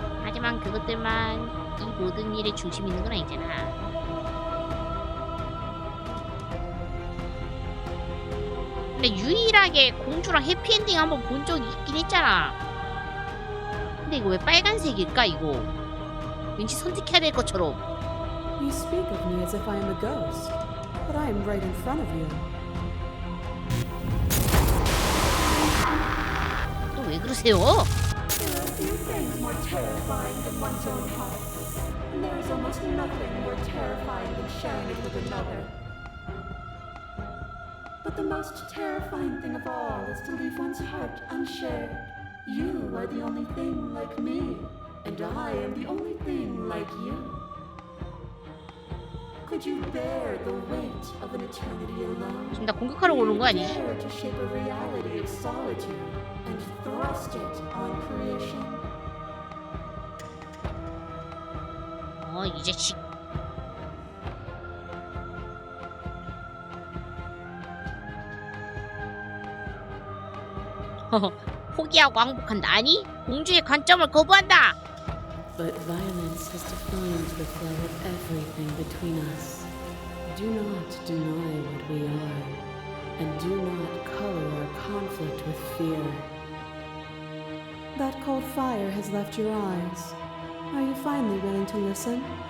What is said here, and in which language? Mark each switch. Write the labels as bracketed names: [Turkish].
[Korean] 하지만 그것들만 이 모든 일의 중심이 있는 건 아니잖아. 근데 유일하게 공주랑 해피엔딩 한번 본 적이 있긴 했잖아. 근데 이거 왜 빨간색일까 이거? 왠지 선택해야 될 것처럼. [English] You speak of me as if I am a ghost, but I am right in front of you. [Korean] 또 왜 그러세요? [English] There are few things more terrifying than one's own heart, and there is almost nothing more terrifying than sharing it with another. But the most terrifying thing of all is to leave one's heart unshared. You are the only thing like me, and I am the only thing like you. Could you bear the weight of an eternity alone? [Korean] 지금 나 공격하러 오는 거 아니지? [English] Dare to shape a reality of solitude and thrust it on creation. [Korean] 이 자식. 포기하고 항복한다. 아니, 공주의 관점을 거부한다. [English] But violence has defined the flow of everything between us. Do not deny what we are, and do not color our conflict with fear. That cold fire has left your eyes. Are you finally willing to listen?